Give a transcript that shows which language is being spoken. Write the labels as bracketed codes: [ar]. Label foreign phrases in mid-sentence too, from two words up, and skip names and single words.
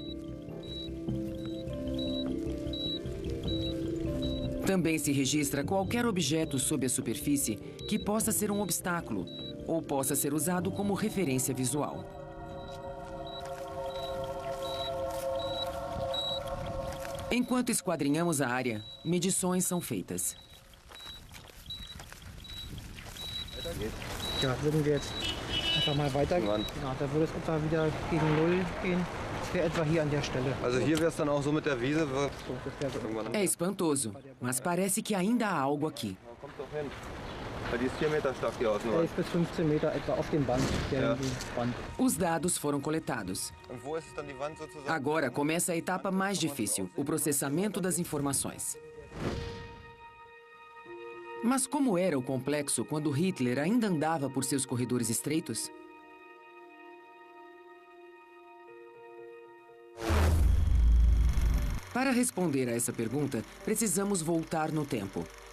[pt] Também se registra qualquer objeto sob a superfície que possa ser um obstáculo ou possa ser usado como referência visual. Enquanto esquadrinhamos a área, medições são feitas. [de] Ja, würden wir jetzt einfach mal weitergehen. Genau, da würde es etwa wieder gegen Null gehen. Das wäre etwa hier an der Stelle. Also hier wäre es dann auch so mit der Wiese. [pt] É espantoso, mas parece que ainda há algo aqui. [de] Die ist 4 Meter stark, die Außenwand. 11 bis 15 Meter etwa auf dem Band, Band. [pt] Os dados foram coletados. [de] Und wo ist es dann die Wand sozusagen? [pt] Agora começa a etapa mais difícil, o processamento das informações. Mas como era o complexo quando Hitler ainda andava por seus corredores estreitos? Para responder a essa pergunta, precisamos voltar no tempo.